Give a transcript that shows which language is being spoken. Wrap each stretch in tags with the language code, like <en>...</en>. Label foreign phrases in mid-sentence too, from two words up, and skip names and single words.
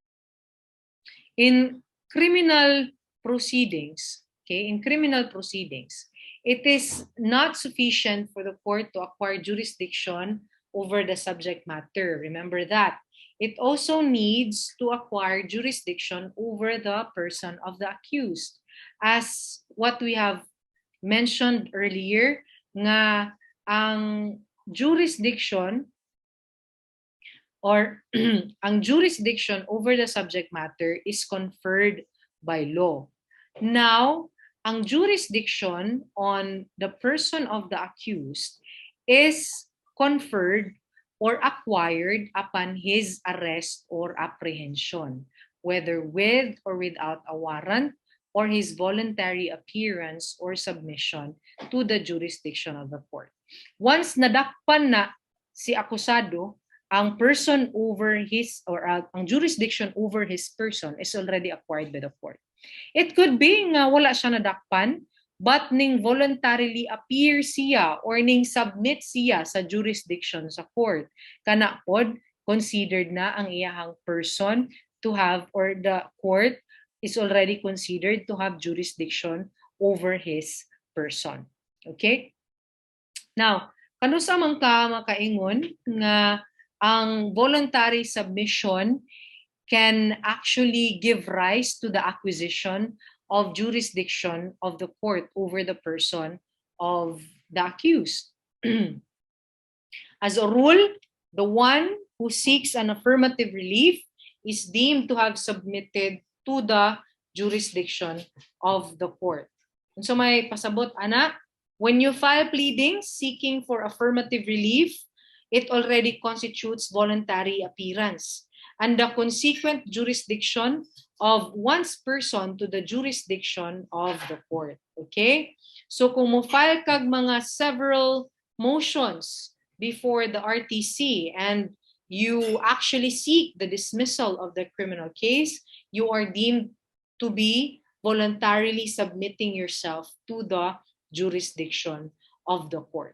<en>In criminal proceedings, okay, it is not sufficient for the court to acquire jurisdiction over the subject matter. Remember that. It also needs to acquire jurisdiction over the person of the accused. As what we have mentioned earlier,</en> <ceb>nga ang</ceb> <en>jurisdiction or ang jurisdiction over the subject matter is conferred by law. Now, ang jurisdiction on the person of the accused is conferred or acquired upon his arrest or apprehension, whether with or without a warrant, or his voluntary appearance or submission to the jurisdiction of the court. Once</en> <ceb>nadakpan na si akusado,</ceb> <en>ang person over his, or ang jurisdiction over his person is already acquired by the court. It could be</en> <ceb>nga wala siya nadakpan,</ceb> <en>but ning voluntarily appear siya or</en> <ceb>ning submit siya sa</ceb> <en>jurisdiction sa court,</en> <ceb>kana pod considered na ang iyahang</ceb> <en>person to have, or the court is already considered to have jurisdiction over his person. Okay? Now,</en> <ceb>kanusa man ka makaingon nga ang</ceb> <en>voluntary submission can actually give rise to the acquisition of jurisdiction of the court over the person of the accused. As a rule, the one who seeks an affirmative relief is deemed to have submitted to the jurisdiction of the court. And so</en> <ceb>may pasabot, ana,</ceb> <en>when you file pleadings seeking for affirmative relief, it already constitutes voluntary appearance, and the consequent jurisdiction of one's person to the jurisdiction of the court. Okay? So</en> <ceb>kung mo-file kag mga</ceb> <en>several motions before the RTC and you actually seek the dismissal of the criminal case, you are deemed to be voluntarily submitting yourself to the jurisdiction of the court.</en>